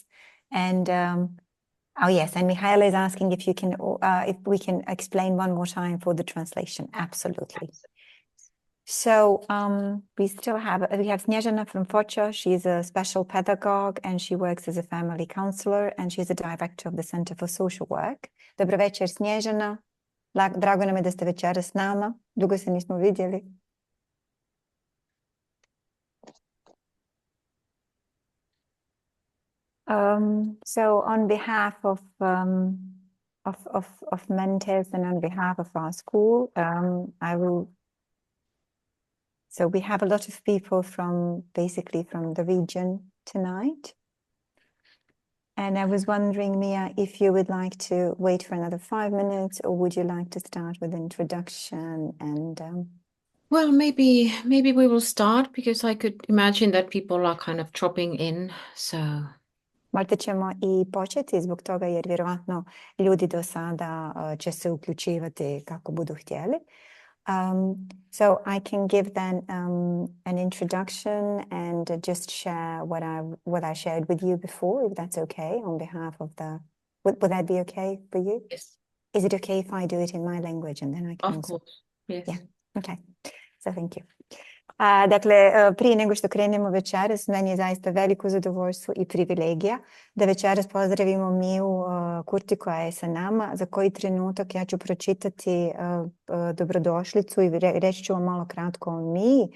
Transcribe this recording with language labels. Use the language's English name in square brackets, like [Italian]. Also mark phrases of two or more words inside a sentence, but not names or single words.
[English] And oh yes, and Mihaela is asking if we can explain one more time for the translation. Absolutely. So we have Snježana from Foča. She's a special pedagogue and she works as a family counselor, and she's a director of the Center for Social Work. [Bosnian] Dobro večer, Snježana. Drago nam je da ste večeras s nama. Dugo se nismo vidjeli. [English] So on behalf of Mentis and on behalf of our school, so we have a lot of people basically from the region tonight. And I was wondering, Mia, if you would like to wait for another 5 minutes, or would you like to start with introduction and... Well, maybe we will start, because I could imagine that people are kind of dropping in, so... [Bosnian] Možda ćemo i početi zbog toga jer vjerovatno ljudi do sada će se uključivati kako budu htjeli. [English] So I can give then an introduction and just share what I shared with you before, if that's okay, on behalf of the... Would that be okay for you? Yes. Is it okay if I do it in my language and then I can Of also... course, yes. Yeah, okay. So thank you. [Bosnian] Dakle, prije nego što krenemo večeras, meni je zaista veliko zadovoljstvo i privilegija da večeras pozdravimo Miju Kurtti koja je sa nama. Za koji trenutak ja ću pročitati dobrodošlicu i reći ću vam malo kratko o Miji.